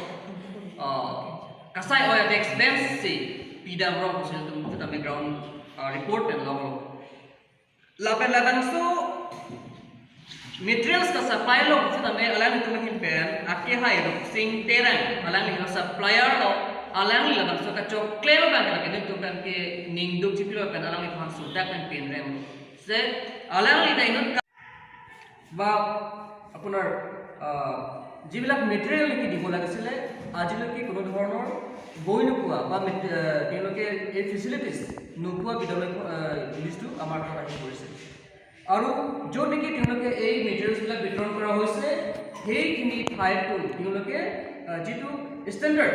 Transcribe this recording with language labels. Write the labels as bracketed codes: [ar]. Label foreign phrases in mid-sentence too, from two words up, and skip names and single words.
[mjw] kasai oya dex bench si pidam rong kusil tu kita [en] background report [mjw] dan long laban so materials ka supply lo kita me alang tu makin pen akke hai ro sing terang alang ni supplier lo alang ni laban so ka chokleo ban ka ke tu kan ke ning duk chipilo pen alang ni phang sudak kan pen rem se alang ni [as] dai not ba apunar যিবিলাক মেটেৰিয়েল কি দিব লাগিছিলে আজিলৈকে কোনো ধৰণৰ বই নোপোৱা বা তেওঁলোকে এই ফেচিলিটিজ নোপোৱা বিদ্যালয় লিষ্টটো আমাৰ হাতত আহি পৰিছে আৰু য'ত নেকি তেওঁলোকে এই মেটেৰিয়েলছবিলাক বিতৰণ কৰা হৈছে সেইখিনি ঠাইতো তেওঁলোকে যিটো ষ্টেণ্ডাৰ্ড